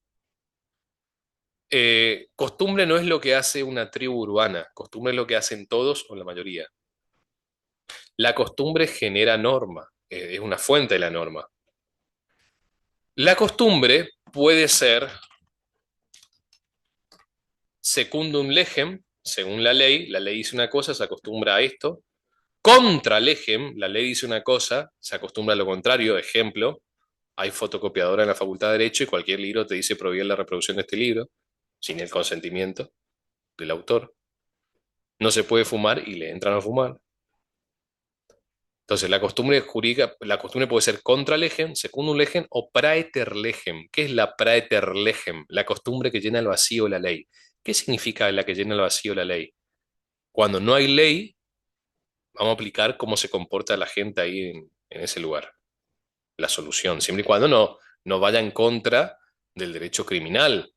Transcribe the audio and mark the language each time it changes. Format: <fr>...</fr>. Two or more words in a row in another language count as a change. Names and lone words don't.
<es>Costumbre no es lo que hace una tribu urbana, costumbre es lo que hacen todos o la mayoría. La costumbre genera norma, es una fuente de la norma. La costumbre puede ser</es> <la>secundum legem,</la> <es>según la ley dice una cosa, se acostumbra a esto.</es> <la>Contra legem,</la> <es>la ley dice una cosa, se acostumbra a lo contrario. Ejemplo, hay fotocopiadora en la Facultad de Derecho y cualquier libro te dice prohibir la reproducción de este libro, sin el consentimiento del autor. No se puede fumar y le entran a fumar. Entonces, la costumbre jurídica, la costumbre puede ser</es> <la>contra legem, secundum legem</la> <es>o</es> <la>praeter legem.</la> <es>¿Qué es la</es> <la>praeter legem?</la> <es>La costumbre que llena el vacío de la ley. ¿Qué significa la que llena el vacío de la ley? Cuando no hay ley, vamos a aplicar cómo se comporta la gente ahí en ese lugar. La solución, siempre y cuando no vaya en contra del derecho criminal.</es>